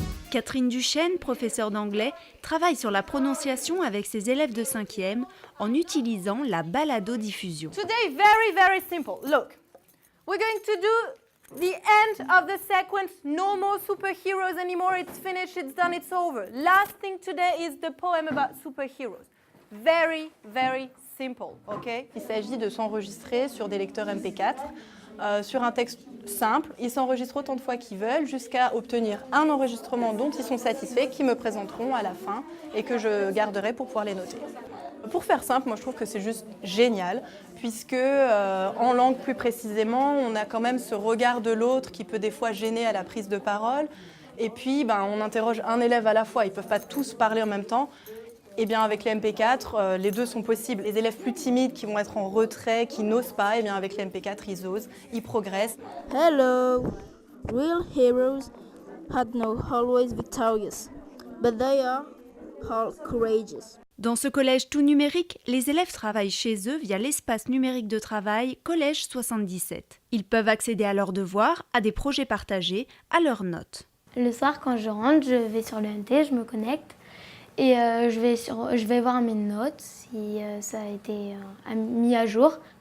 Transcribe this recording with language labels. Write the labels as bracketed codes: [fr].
[fr] Catherine Duchesne, professeure d'anglais, travaille sur la prononciation avec ses élèves de 5e en utilisant la balado-diffusion. [en] Today, very, very simple. Look, we're going to do the end of the sequence. No more superheroes anymore. It's finished, it's done, it's over. Last thing today is the poem about superheroes. Very, very simple, ok? [fr] Il s'agit de s'enregistrer sur des lecteurs MP4, sur un texte simple. Ils s'enregistrent autant de fois qu'ils veulent jusqu'à obtenir un enregistrement dont ils sont satisfaits, qu'ils me présenteront à la fin et que je garderai pour pouvoir les noter. Pour faire simple, moi je trouve que c'est juste génial, puisque en langue plus précisément, on a quand même ce regard de l'autre qui peut des fois gêner à la prise de parole. Et puis on interroge un élève à la fois, ils ne peuvent pas tous parler en même temps. Eh bien, avec les MP4, les deux sont possibles. Les élèves plus timides qui vont être en retrait, qui n'osent pas, eh bien, avec les MP4, ils osent, ils progressent. [en] Hello! Real heroes had no always victorious, but they are all courageous. [fr] Dans ce collège tout numérique, les élèves travaillent chez eux via l'espace numérique de travail Collège 77. Ils peuvent accéder à leurs devoirs, à des projets partagés, à leurs notes. Le soir, quand je rentre, je vais sur l'ENT, je me connecte. Et je vais voir mes notes, si ça a été mis à jour.